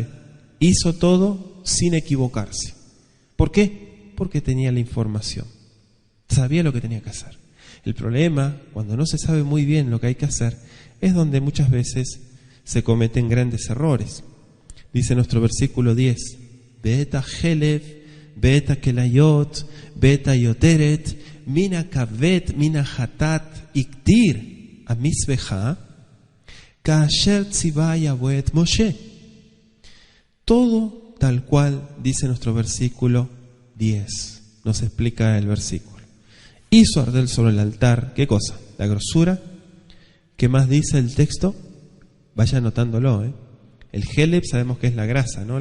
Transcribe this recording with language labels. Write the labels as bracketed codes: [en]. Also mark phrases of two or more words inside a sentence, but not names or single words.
[es] Hizo todo sin equivocarse. ¿Por qué? Porque tenía la información. Sabía lo que tenía que hacer. El problema, cuando no se sabe muy bien lo que hay que hacer, es donde muchas veces se cometen grandes errores. Dice nuestro versículo 10, [he] ואת החלב ואת הכליות ואת היתרת מן הכבד מן החטאת הקטיר המזבחה, כאשר צוה יהוה משה. [es] Todo tal cual dice nuestro versículo 10, nos explica el versículo. Hizo arder sobre el altar, ¿qué cosa? La grosura. ¿Qué más dice el texto? Vaya anotándolo, El Heleb sabemos que es la grasa, ¿no?